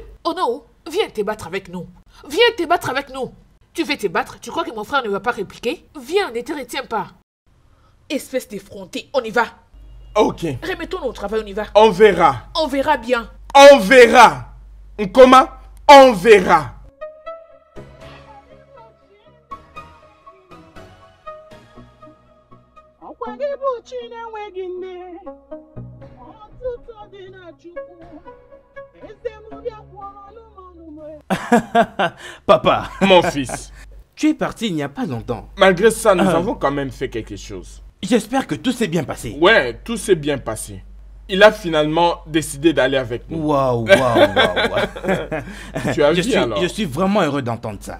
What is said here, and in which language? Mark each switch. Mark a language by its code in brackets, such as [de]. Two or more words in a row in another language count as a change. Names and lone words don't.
[fr] Onowu, viens te battre avec nous. Viens te battre avec nous. Tu veux te battre? Tu crois que mon frère ne va pas répliquer? Viens, ne te retiens pas. Espèce d'effronté, on y va. Ok. Remettons-nous au travail, on y va. On verra. On verra bien. On verra. Nkoma, on verra. [ig] Ọkwa gị bụ chi na-enweghị nne, ọtụtụ dị na Chukwu. Eze m bịakwara n'ụmụnụma. [fr] Papa, Mon fils, tu es parti il n'y a pas longtemps. malgré ça, nous avons quand même fait quelque chose. J'espère que tout s'est bien passé. Ouais, tout s'est bien passé. Il a finalement décidé d'aller avec nous. Waouh, waouh, waouh. Tu as vu alors? Je suis vraiment heureux d'entendre ça.